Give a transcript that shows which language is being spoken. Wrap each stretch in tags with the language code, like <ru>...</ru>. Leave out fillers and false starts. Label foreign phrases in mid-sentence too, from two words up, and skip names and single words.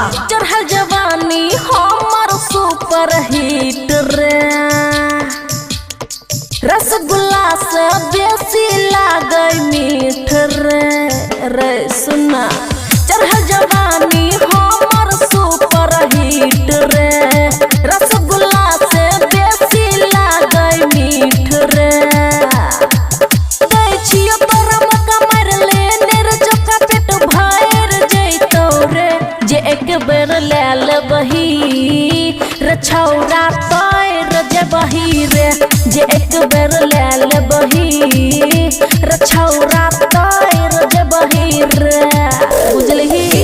<mai>चढ़ल जवानी हमर</mai> <en>super hit</en> <mai>रे, रसगुल्ला से बेसी लागे मीठ रे सुना। चढ़ल जवानी हमर</mai> <en>super hit</en> <mai>रे, रसगुल्ला से बेसी लागे मीठ रे। दै छियो तोरा मौका मार लेने रे, चोका पेट भर जैतौ रे। जे एक बेर ले लेबही रे छौरा तैर जेबही रे, जे एक बेर ले लेबही रे छौरा तैर जेबही रे, बुझलही।</mai>